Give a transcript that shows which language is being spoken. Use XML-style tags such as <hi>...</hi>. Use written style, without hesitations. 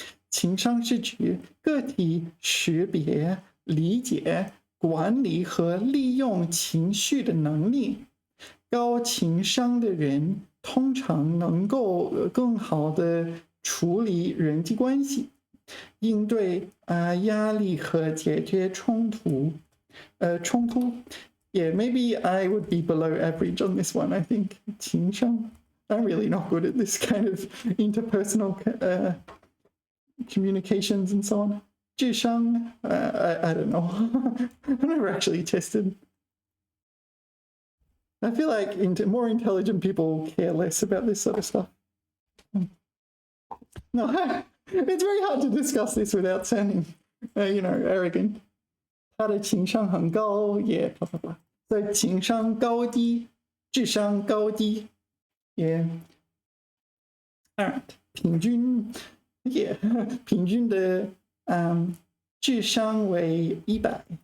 <zh>情商是指个体识别、理解、管理和利用情绪的能力。高情商的人通常能够更好的处理人际关系，应对压力和解决冲突。</zh> <en>Yeah, maybe I would be below average on this one, I think.</en> <zh>情商.</zh> <en>I'm really not good at this kind of interpersonal communications and so on. 智商, I don't know. I've never actually tested. I feel like more intelligent people care less about this sort of stuff. No, it's very hard to discuss this without sounding, arrogant.</en> <zh>他的情商很高,</zh> <en>yeah, blah, blah, blah.</en> <zh>So 情商高低, 智商高低, yeah.</zh> <en>All right,</en> <zh>平均, yeah, 平均的智商为100.</zh>